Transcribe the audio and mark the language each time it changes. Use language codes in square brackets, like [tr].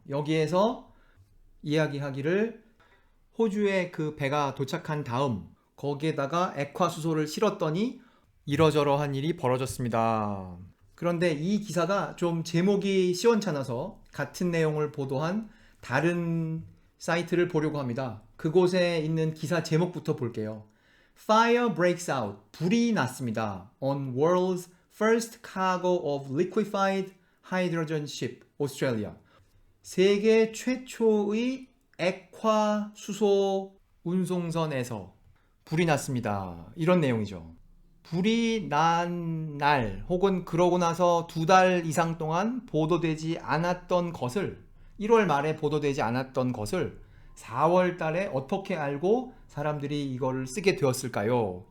[ko] 여기에서 이야기하기를 호주에 그 배가 도착한 다음 거기에다가 액화수소를 실었더니 이러저러한 일이 벌어졌습니다. 그런데 이 기사가 좀 제목이 시원찮아서 같은 내용을 보도한 다른 사이트를 보려고 합니다. 그곳에 있는 기사 제목부터 볼게요. [en] Fire breaks out. [ko] 불이 났습니다. [en] On world's first cargo of liquefied hydrogen ship, Australia. [ko] 세계 최초의 액화 수소 운송선에서 불이 났습니다, 이런 내용이죠. 불이 난 날 혹은 그러고 나서 2달 이상 동안 보도되지 않았던 것을, 1월 말에 보도되지 않았던 것을 4월 달에 어떻게 알고 사람들이 이걸 쓰게 되었을까요?